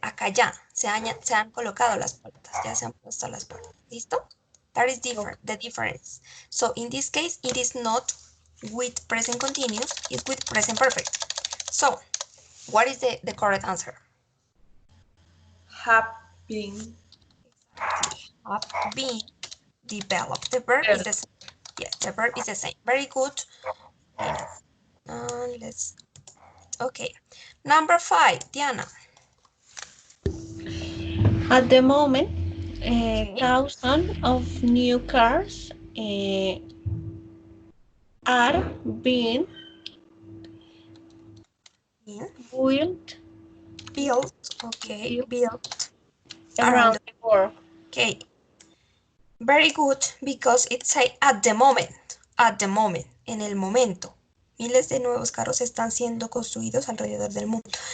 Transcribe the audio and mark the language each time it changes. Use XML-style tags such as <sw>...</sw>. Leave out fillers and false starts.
<es>Acá ya se han colocado las puertas, ya se han puesto las puertas. ¿Listo?</es> <en>That is different, the difference. So in this case, it is not with present continuous is with present perfect. So, what is the correct answer? Have been. Exactly. Have been developed. The verb is the same. Yes, the verb is the same. Very good, Lina. Let's. Okay. Number 5, Diana. At the moment, Okay. thousands of new cars are being In, built, built. Okay. built Built around. around the world. Okay. Very good, because it say at the moment. At the moment.</en> <es>En el momento. Miles de nuevos carros están siendo construidos alrededor del mundo.</es>